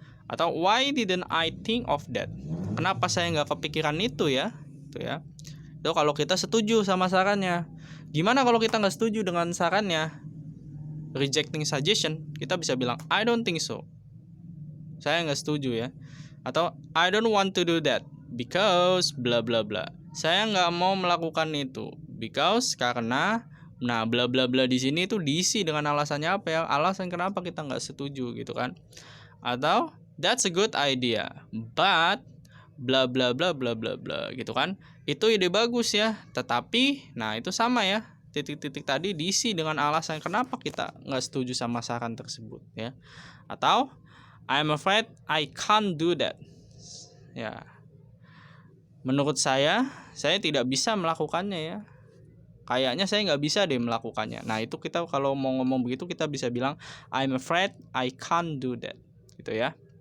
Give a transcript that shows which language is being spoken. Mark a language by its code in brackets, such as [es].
[id] Atau [en] why didn't I think of that? [id] Kenapa saya nggak kepikiran itu ya? Itu ya. Itu kalau kita setuju sama sarannya. Gimana kalau kita nggak setuju dengan sarannya? [en] Rejecting suggestion, [id] kita bisa bilang [en] I don't think so. [id] Saya nggak setuju ya. Atau [en] I don't want to do that because bla bla bla. [id] Saya nggak mau melakukan itu [en] because [id] karena nah bla bla bla di sini tuh diisi dengan alasannya apa ya? Alasan kenapa kita nggak setuju gitu kan? [en] Atau that's a good idea but bla bla bla bla bla bla [id] gitu kan? Itu ide bagus ya, tetapi nah itu sama ya. Titik-titik tadi diisi dengan alasan kenapa kita nggak setuju sama saran tersebut ya. Atau [en] I'm afraid I can't do that. [id] Ya. Menurut saya tidak bisa melakukannya ya. Kayaknya saya nggak bisa deh melakukannya. Nah itu kita kalau mau ngomong begitu kita bisa bilang [en] I'm afraid I can't do that. [id] Gitu ya.